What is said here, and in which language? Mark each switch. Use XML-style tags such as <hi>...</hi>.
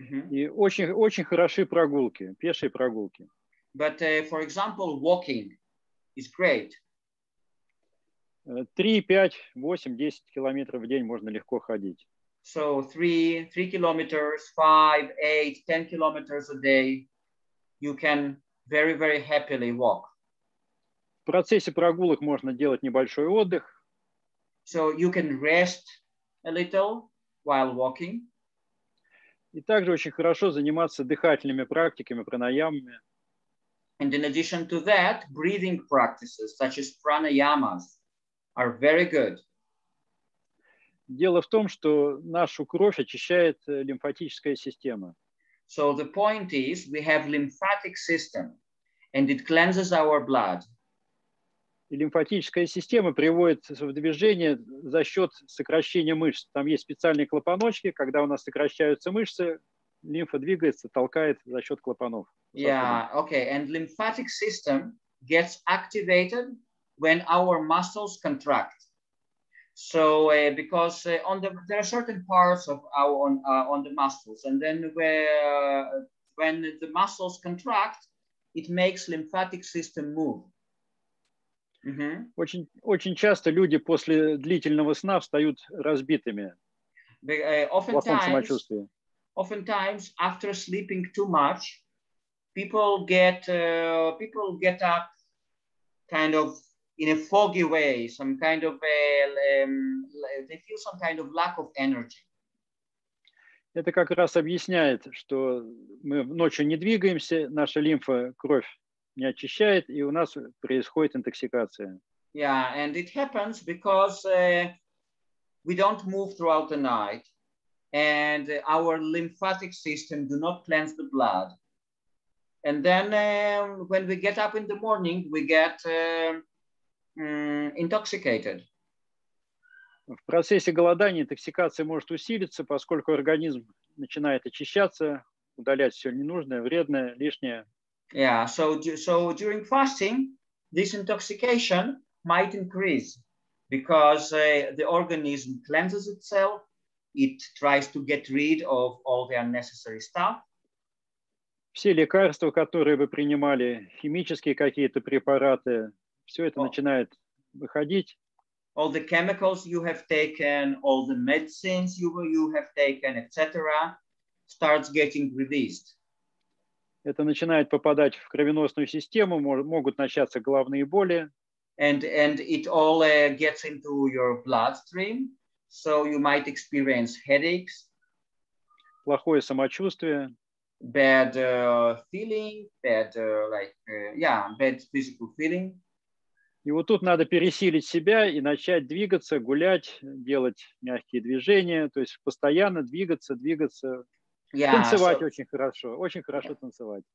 <ru>И очень хороши прогулки, пешие прогулки.</ru> <en>But for example, walking is great.</en> <ru>3, 5, 8, 10 километров в день можно легко ходить.</ru> <en>So 3 kilometers, 5, 8, 10 kilometers a day, you can very, very happily walk.</en> <ru>В процессе прогулок можно делать небольшой отдых.</ru> <en>So you can rest a little while walking.</en> <ru>И также очень хорошо заниматься дыхательными практиками, пранаямами.</ru> <en>And in addition to that, breathing practices such as pranayamas are very good.</en> <ru>Дело в том, что нашу кровь очищает лимфатическая система.</ru> <en>So the point is, we have lymphatic system, and it cleanses our blood.</en> <ru>И лимфатическая система приводит в движение за счет сокращения мышц. Там есть специальные клапаночки, когда у нас сокращаются мышцы, лимфа двигается, толкает за счет клапанов.</ru> <en>Yeah, okay. And lymphatic system gets activated when our muscles contract. So because there are certain parts of our on the muscles, and then when the muscles contract, it makes lymphatic system move.</en> <ru>Очень часто люди после длительного сна встают разбитыми, в плохом самочувствии.</ru> <en>Oftentimes, after sleeping too much, people get up kind of in a foggy way, some kind of they feel some kind of lack of energy.</en> <ru>Это как раз объясняет, что мы ночью не двигаемся, наша лимфа кровь не очищает, и у нас происходит интоксикация.</ru> <en>Yeah, and it happens because we don't move throughout the night, and our lymphatic system do not cleanse the blood. And then when we get up in the morning, we get intoxicated.</en> <ru>В процессе голодания интоксикация может усилиться, поскольку организм начинает очищаться, удалять все ненужное, вредное, лишнее.</ru> <en>Yeah, so during fasting, this intoxication might increase because the organism cleanses itself. It tries to get rid of all the unnecessary stuff.</en> <ru>Все лекарства, которые вы принимали, химические какие-то препараты, все это начинает выходить.</ru> <en>All the chemicals you have taken, all the medicines you have taken, etc., starts getting released.</en> <ru>Это начинает попадать в кровеносную систему, могут начаться головные боли.</ru> <en>And it all gets into your bloodstream. So you might experience headaches.</en> <ru>Плохое самочувствие.</ru> <en>Bad feeling, bad bad physical feeling.</en> <ru>И вот тут надо пересилить себя и начать двигаться, гулять, делать мягкие движения, то есть постоянно двигаться. Танцевать очень хорошо танцевать.</ru>